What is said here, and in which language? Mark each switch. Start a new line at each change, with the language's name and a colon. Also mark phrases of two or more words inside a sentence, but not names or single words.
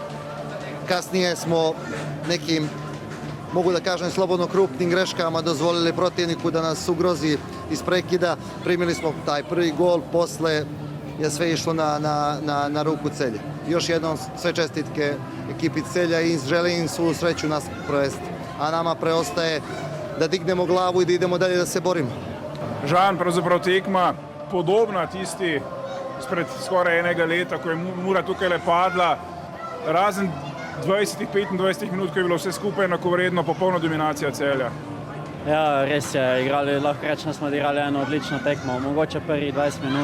Serbian: Kasnije smo nekim, mogu da kažem, slobodno krupnim greškama dozvolili protivniku da nas ugrozi iz prekida. Primili smo taj prvi gol, posle je sve išlo na ruku Celje. Još jednom sve čestitke ekipi Celja i želim im svu sreću nas provesti. A nama preostaje da dignemo glavu i da idemo dalje da se borimo.
Slovenian: Žan, pravzaprav tekma podobna tisti spred skoraj enega leta, ko je Mura tukaj le padla, razen 20-25 minut, ko je bilo vse skupaj enakovredno, popolna dominacija Celja. Ja, res je, lahko rečem, smo igrali eno odlično tekmo, mogoče prvi 20 minut.